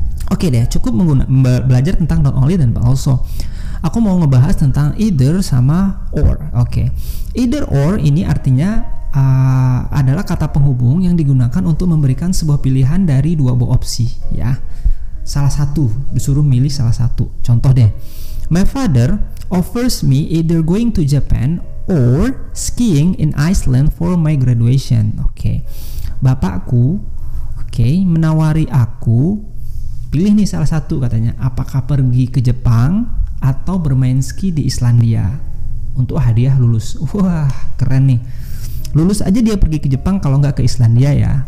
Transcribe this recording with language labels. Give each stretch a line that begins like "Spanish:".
Indonesian: Oke deh, cukup belajar tentang not only dan but also. Aku mau ngebahas tentang either sama or. Oke. Either or ini artinya adalah kata penghubung yang digunakan untuk memberikan sebuah pilihan dari dua buah opsi ya. Salah satu, disuruh milih salah satu. Contoh deh.
English: My father offers me either going to Japan or skiing in Iceland for my graduation.
Indonesian: Oke. Bapakku menawari aku pilih nih salah satu katanya, apakah pergi ke Jepang atau bermain ski di Islandia untuk hadiah lulus. Wah, keren nih. Lulus aja dia pergi ke Jepang, kalau nggak ke Islandia ya.